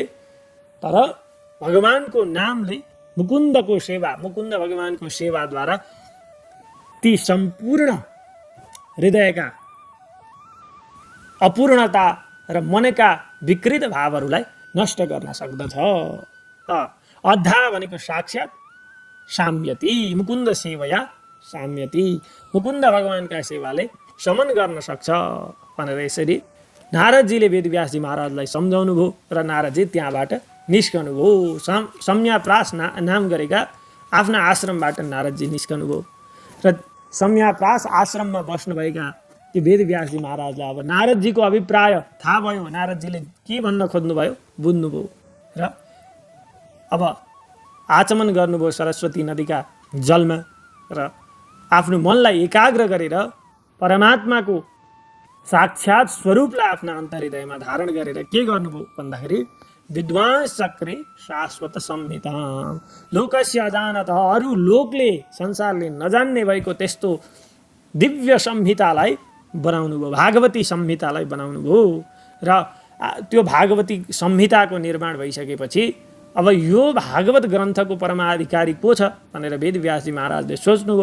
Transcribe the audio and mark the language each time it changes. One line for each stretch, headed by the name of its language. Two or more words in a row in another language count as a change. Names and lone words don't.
Nepali: तर भगवानको नामले मुकुन्द भगवानको सेवाद्वारा ती सम्पूर्ण हृदयका अपूर्णता र मनका विकृत भावहरूलाई नष्ट गर्न सक्दछ। अद्धा भनेको साक्षात् साम्यति,
Sanskrit: मुकुन्द सेवया साम्यति,
Nepali: मुकुन्द भगवानका सेवाले समन गर्न सक्छ भनेर यसरी नारदजीले वेदव्यासजी महाराजलाई सम्झाउनु भयो र नारदजी त्यहाँबाट निस्कनु भयो। सम्याप्रास नाम गरेका आफ्ना आश्रमबाट नारदजी निस्कनु भयो र सम्याप्रास आश्रममा बस्नुभएका ती वेदव्यासजी महाराजलाई अब नारदजीको अभिप्राय थाहा भयो। नारदजीले के भन्न खोज्नुभयो बुझ्नुभयो र अब आचमन गर्नुभयो सरस्वती नदीका जलमा र आफ्नो मनलाई एकाग्र गरेर परमात्माको साक्षात् स्वरूपलाई आफ्ना अन्तर्हृदयमा धारण गरेर के गर्नुभयो भन्दाखेरि
Sanskrit: विद्वांस चक्रे शाश्वत संहिता लोकस्य अजानत,
Nepali: अरू लोकले संसारले नजान्ने भएको त्यस्तो दिव्य संहितालाई बनाउनु भयो, भागवती संहितालाई बनाउनु भयो। र त्यो भागवती संहिताको निर्माण भइसकेपछि अब यो भागवत ग्रन्थको परमाधिकारी को छ भनेर वेदव्यासजी महाराजले सोच्नुभयो।